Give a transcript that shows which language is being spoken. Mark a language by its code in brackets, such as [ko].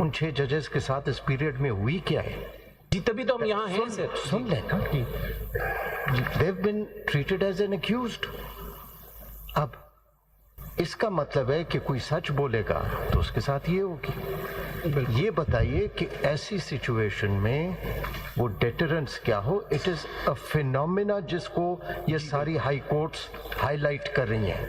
[ur] ان 6 ججز کے ساتھ اس پیریڈ میں ہوئی کیا ہے؟ جی تبھی تو ہم یہاں ہیں سر. سن لیں نا، [en] they've been treated as an accused. [ur] اب اس کا مطلب ہے کہ کوئی سچ بولے گا تو اس کے ساتھ یہ ہوگی. یہ بتائیے کہ ایسی سچویشن میں وہ ڈیٹرنس کیا ہو. [en] it is a phenomena [ur] جس کو یہ ساری ہائی کورٹس ہائی لائٹ کر رہی ہیں.